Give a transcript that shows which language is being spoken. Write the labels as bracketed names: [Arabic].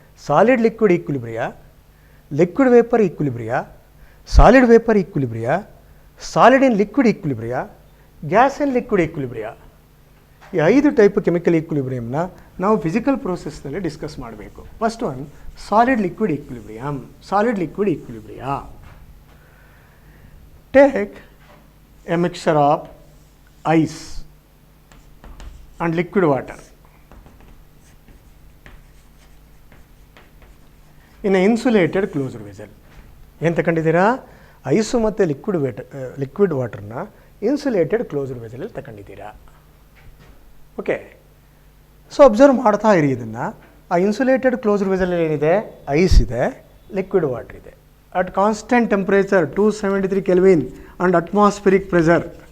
[English] Solid liquid equilibria, liquid vapour equilibria, solid vapour equilibria, solid in liquid equilibria, gas in liquid equilibria. [Kannada] ಈ 5 type chemical ಈಕ್ವಿಲಿಬ್ರಿಯಮ್ನ ನಾವು physical ಪ್ರೋಸೆಸ್ನಲ್ಲಿ discuss ಮಾಡಬೇಕು. [English] First one solid liquid equilibrium. Solid liquid equilibria. Take a mixture of ice and liquid water in an insulated closed vessel. [Kannada] ಏನು ತಗೊಂಡಿದ್ದೀರಾ? Ice ಮತ್ತು liquid ವಾಟರ್ನ insulated closed ವೆಸಲಲ್ಲಿ ತಗೊಂಡಿದ್ದೀರಾ. Okay, so observe ಮಾಡ್ತಾ ಇರಿ ಇದನ್ನು. ಆ insulated closed ವೆಸಲಲ್ಲಿ ಏನಿದೆ? Ice ಇದೆ, liquid water ಇದೆ. [English] At constant temperature 273 Kelvin and atmospheric pressure.